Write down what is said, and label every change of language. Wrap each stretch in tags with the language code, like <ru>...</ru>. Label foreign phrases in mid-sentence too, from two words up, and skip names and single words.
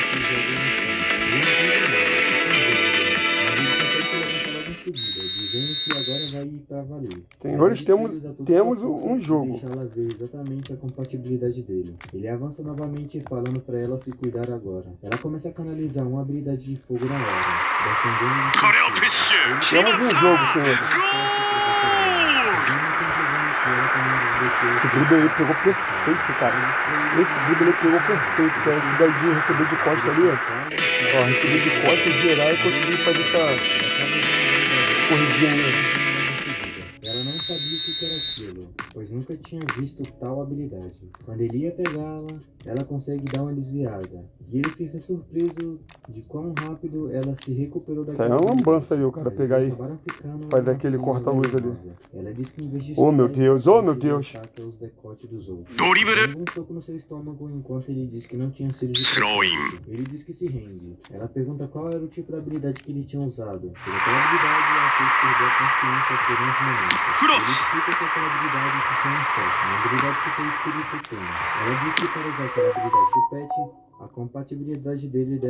<pt>Senhores, temos um jogo. Deixa ela ver exatamente a compatibilidade dele. Ele avança novamente falando pra ela se cuidar agora. Ela começa a canalizar uma habilidade de fogo na hora, defendendo</pt> <ja>これをプッシュ</ja> <pt>Temos um jogo, senhores. Esse drible aí pegou perfeito, cara. Esse drible ele pegou perfeito, cara. Esse daí de receber de costa ali, ó. Receber de costa, girar e conseguir fazer essa corridinha aí. Ela não sabia o que era aquilo, pois nunca tinha visto tal habilidade. Quando ele ia pegá-la, ela consegue dar uma desviada. E ele fica surpreso de quão rápido ela se recuperou daquela. Isso aí é uma lambança ali, o cara Eles pegar aí. acabaram ficando Faz aquele assim, corta-luz ali. Ela diz que em vez de Oh, meu estudar, Deus, ele oh, meu conseguiu Deus. atacar os decotes dos outros.</pt> <ja>ドリブル</ja> <pt>Dando um soco no seu estômago enquanto ele diz que não tinha sido de</pt> <en>Throwing.</en> <pt>propósito. Ele diz que se rende. Ela pergunta qual era o tipo de habilidade que ele tinha usado. Por aquela habilidade, ela fez perder a consciência por uns momentos.</pt> <en>Cross.</en> <pt>Ele explica que aquela habilidade se chama choque, uma habilidade que seu espírito tem. Ela diz que para usar aquela habilidade do pet, a compatibilidade dele deve</pt>